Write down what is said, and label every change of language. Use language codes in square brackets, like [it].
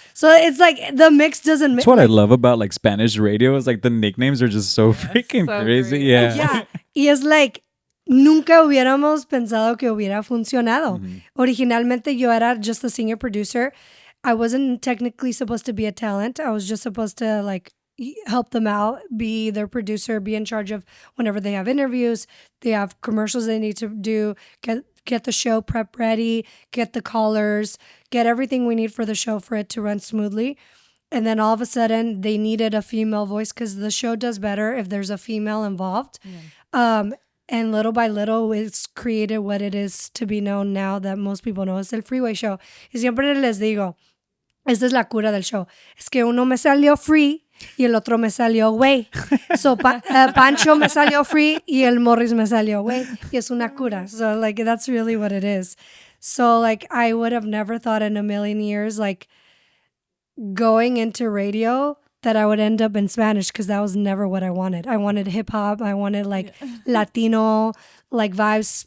[en] So it's like the mix doesn't That's what I love about like Spanish radio is like the nicknames are just so freaking so crazy. great. Yeah. Yeah. [es] Y es like, nunca hubiéramos pensado que hubiera funcionado. Originalmente yo era [en] just a senior producer. I wasn't technically supposed to be a talent. I was just supposed to like help them out, be their producer, be in charge of whenever they have interviews, they have commercials they need to do, get the show prep ready, get the callers, get everything we need for the show for it to run smoothly. And then all of a sudden they needed a female voice because the show does better if there's a female involved. And little by little, it's created what it is to be known now that most people know. [es] Es el Freeway Show. Y siempre les digo, esta es la cura del show. Es que uno me salió free y el otro me salió güey. So Pancho me salió free y el Morris me salió güey. Y es una cura. [en] So like that's really what it is. So like I would have never thought in a million years like going into radio that I would end up in Spanish because that was never what I wanted. I wanted hip hop. I wanted like Latino like vibes.